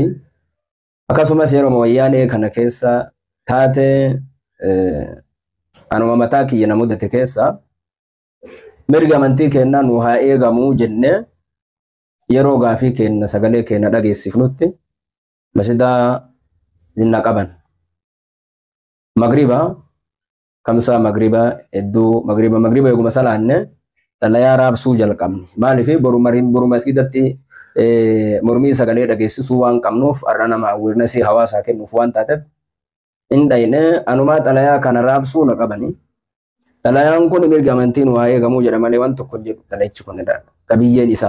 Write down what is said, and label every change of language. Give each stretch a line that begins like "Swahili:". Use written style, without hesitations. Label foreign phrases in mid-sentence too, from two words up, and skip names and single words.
Oromo: Akkasumas yeroo wayyaanee kana keessa taate anuma mataa kiyya na mudate keessa mirga amantii kennaa nu haa eegamuu jenne yeroo gaafii kenna sagalee kenna dhageessifnutti masjidaa jinna qaban. Magriba kamsa magriba edduu magriba eeguma salaanne xalayaa raabsuu jalqabne. Maaliif boru masjidatti mormii sagalee dhageessisuu waan qabnuuf har'a nama awarenessii hawaasaa kennuuf waan taateef indayne anumaa xalayaa kana raabsuu na qabani. Xalayaan kun mirga amantiin waa eegamuu jedha malee waan tokko jedhu xalayichi kun qabiyyeen isaa.